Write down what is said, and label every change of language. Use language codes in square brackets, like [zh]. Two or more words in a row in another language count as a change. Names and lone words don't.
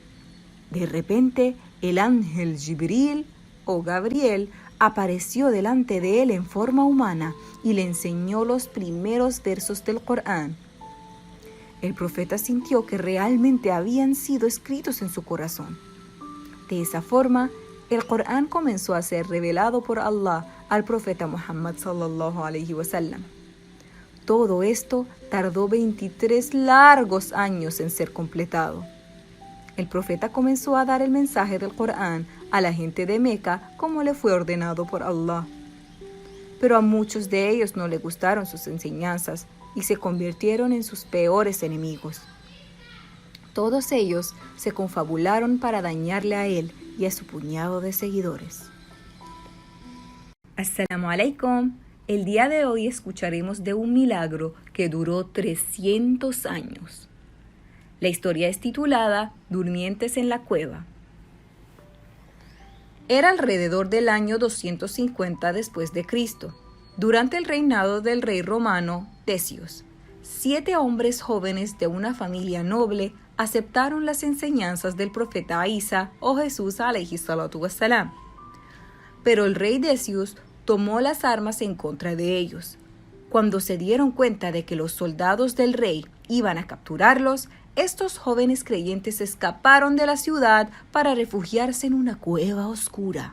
[es] De repente, el ángel Jibril o Gabriel apareció delante de él en forma humana y le enseñó los primeros versos del Corán. El profeta sintió que realmente habían sido escritos en su corazón. De esa forma, el Corán comenzó a ser revelado por Allah al profeta Muhammad [ar] صلى الله عليه وسلم. [es] todo esto tardó 23 largos años en ser completado. El profeta comenzó a dar el mensaje del Corán a la gente de Meca como le fue ordenado por Allah. Pero a muchos de ellos no le gustaron sus enseñanzas y se convirtieron en sus peores enemigos. Todos ellos se confabularon para dañarle a él y a su puñado de seguidores. [ar] السلام عليكم. [es] El día de hoy escucharemos de un milagro que duró 300 años. La historia es titulada Durmientes en la cueva. Era alrededor del año 250 después de Cristo, durante el reinado del rey romano Decius. 7 hombres jóvenes de una familia noble aceptaron las enseñanzas del profeta Isa o Jesús [ar] عليه الصلاة والسلام. [es] Pero el rey Decius tomó las armas en contra de ellos. Cuando se dieron cuenta de que los soldados del rey iban a capturarlos, estos jóvenes creyentes escaparon de la ciudad para refugiarse en una cueva oscura.